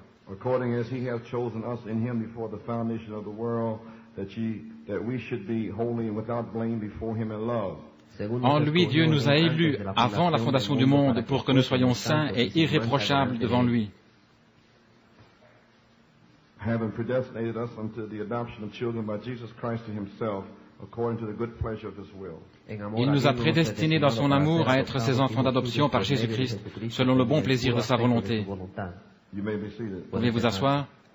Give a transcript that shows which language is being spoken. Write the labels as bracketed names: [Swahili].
[English] According as he hath chosen us in him before the foundation of the world, that we should be holy and without blame before him in love. [French] En lui, Dieu nous a élus avant la fondation du monde pour que nous soyons saints et irréprochables devant lui. [English] Having predestinated us unto the adoption of children by Jesus Christ to himself, according to the good pleasure of his will. [French] Il nous a prédestinés dans son amour à être ses enfants d'adoption par Jésus-Christ, selon le bon plaisir de sa volonté. Vous pouvez vous asseoir.